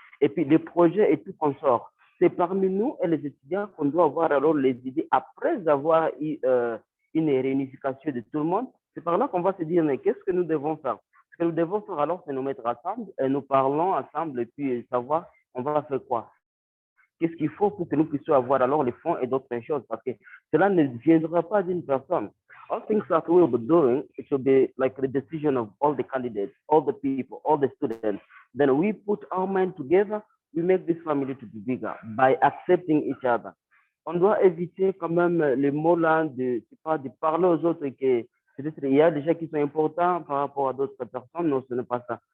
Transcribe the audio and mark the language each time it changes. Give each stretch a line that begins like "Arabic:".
French: Et puis, les projets et tout qu'on sort, c'est parmi nous et les étudiants qu'on doit avoir alors les idées après avoir eu une réunification de tout le monde. C'est par là qu'on va se dire, mais qu'est-ce que nous devons faire? Ce que nous devons faire alors, c'est nous mettre ensemble et nous parlons ensemble et puis savoir on va faire quoi. Qu'est-ce qu'il faut pour que nous puissions avoir alors les fonds et d'autres choses, parce que cela ne viendra pas d'une personne.
English: All things that we will be doing, it will be like the decision of all the candidates, all the people, all the students. Then we put our mind together, we make this family to be bigger by accepting each other.
French: On doit éviter quand même les mots là de parler aux autres que peut-être il y a des gens qui sont importants par rapport à d'autres personnes. Non, ce n'est pas ça.